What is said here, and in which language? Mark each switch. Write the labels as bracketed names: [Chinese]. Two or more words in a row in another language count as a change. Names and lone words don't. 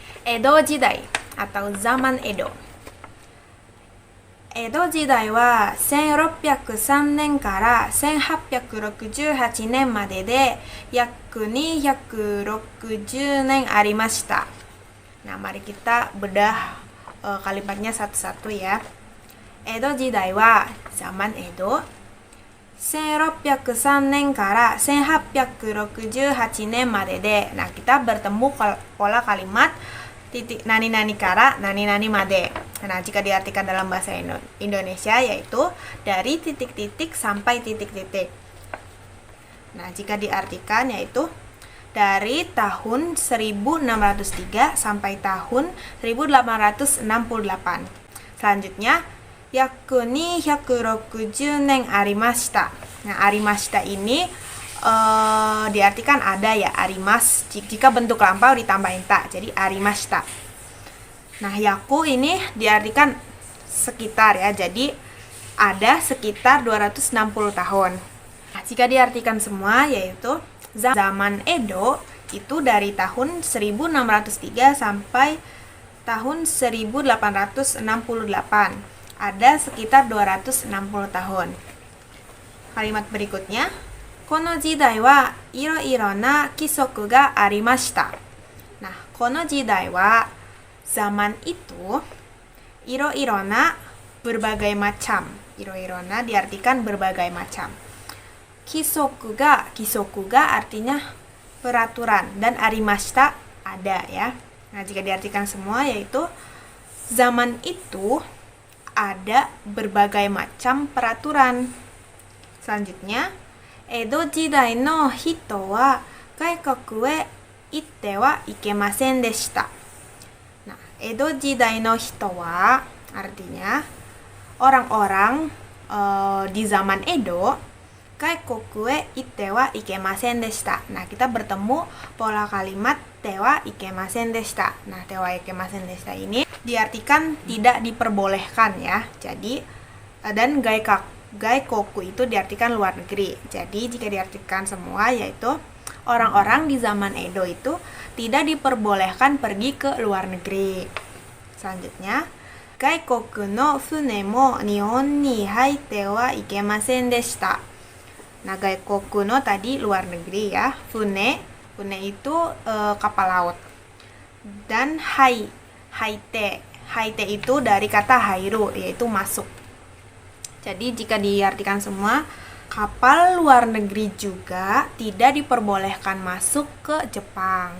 [Japanese] 江戸時代は1603年から1868年までで約260年ありました。 [Indonesian] Nah, mari kita bedah kalimatnya satu-satu ya. [Japanese] 江戸時代は zaman Edo 1603年から1868年までで. [Indonesian] Nah, kita bertemu pola kalimat titik [Japanese] 何々から何々まで. [Indonesian] Nah, jika diartikan dalam bahasa Indonesia yaitu dari titik-titik sampai titik-titik. Nah, jika diartikan yaitu dari tahun 1603 sampai tahun 1868. Selanjutnya, [Japanese] yaku 260年ありました. [Indonesian] Nah, arimashita ini diartikan ada ya, arimas. Jika bentuk lampau ditambahin ta, jadi arimashita. Nah, yaku ini diartikan sekitar ya, jadi ada sekitar 260 tahun. Nah, jika diartikan semua yaitu zaman Edo itu dari tahun 1603 sampai tahun 1868. Ada sekitar 260 tahun. [Japanese] Kalimat berikutnya, この時代は色々な規則がありました. [Indonesian] Nah, [Japanese] この時代は [Indonesian] zaman itu [Japanese] 色々な [Indonesian] berbagai macam. [Japanese] 色々な [Indonesian] diartikan berbagai macam. [Japanese] 規則が [Indonesian] artinya peraturan dan arimashita ada ya. Nah, jika diartikan semua yaitu zaman itu ada berbagai macam peraturan. [Japanese] Selanjutnya, 江戸時代の人は外国へ行ってはいけませんでした. [Indonesian] Nah, [Japanese] 江戸時代の人は [Indonesian] artinya orang-orang di zaman Edo [Japanese] 外国へ行ってはいけませんでした. [Indonesian] Nah, kita bertemu pola kalimat [Japanese] てはいけませんでした. [Indonesian] Nah, [Japanese] てはいけませんでした [Indonesian] ini diartikan tidak diperbolehkan ya. Jadi dan gaikoku itu diartikan luar negeri. Jadi jika diartikan semua yaitu orang-orang di zaman Edo itu tidak diperbolehkan pergi ke luar negeri. Selanjutnya, [Japanese] 外国の船も日本に入ってはいけませんでした. [Indonesian] Nah, [Japanese] 外国の [Indonesian] tadi luar negeri ya. Fune itu kapal laut. Dan haite itu dari kata hairu yaitu masuk. Jadi jika diartikan semua, kapal luar negeri juga tidak diperbolehkan masuk ke Jepang.